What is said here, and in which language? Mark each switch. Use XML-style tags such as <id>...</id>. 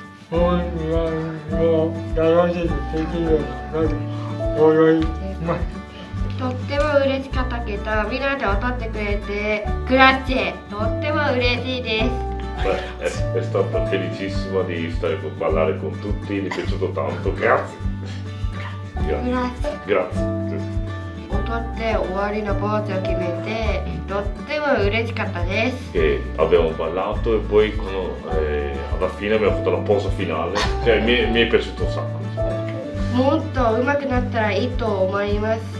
<ja>本番も楽しくできるようになる思います。とっても嬉しかったけど、みんなで踊ってくれてグラッチェ、とっても嬉しいです。</ja> <it>È stata felicissima di ballare con tutti, mi è piaciuto tanto. Grazie. Grazie.</it> <ja>踊って終わりのポーズを決めて、とっても嬉しかったです。</ja> <it>Abbiamo ballato e poi alla fine abbiamo fatto la posa finale. Mi è piaciuto un sacco.</it> <ja>もっと上手くなったらいいと思います。</ja>